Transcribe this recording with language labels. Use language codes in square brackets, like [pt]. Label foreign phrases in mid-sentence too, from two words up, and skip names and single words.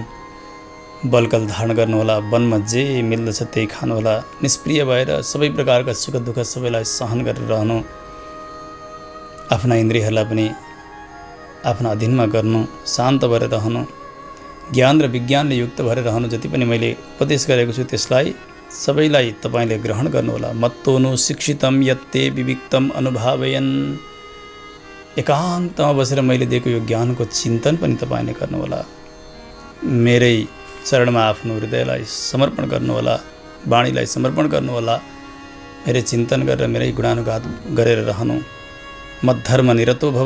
[ne] बलकल धारण गर्नुहोला, वनमा जे मिल्दछ त्यही खानुहोला, निष्प्रिय भएर सबै प्रकारका सुख दुःख सबैलाई सहन गरेर रहनु, आफ्ना इन्द्रियहरूलाई पनि आफ्ना अधीनमा गर्नु, शान्त भएर रहनु, ज्ञान र विज्ञानले युक्त भएर रहनु। जति पनि मैले उपदेश गरेको छु त्यसलाई सबैलाई तपाईँले ग्रहण गर्नुहोला। [sa] मत्तोनु शिक्षितम यत्ते विविक्तम अनुभावयन्। [ne] एकान्तमा बसेर मैले दिएको यो ज्ञानको चिन्तन पनि तपाईँले गर्नुहोला। मेरै चरणमा आफ्नो हृदयलाई समर्पण गर्नुहोला, वाणीलाई समर्पण गर्नुहोला। मेरै चिन्तन गरेर मेरै गुणानुगान गरेर रहनु। [sa] मद्धर्म निरतो भव।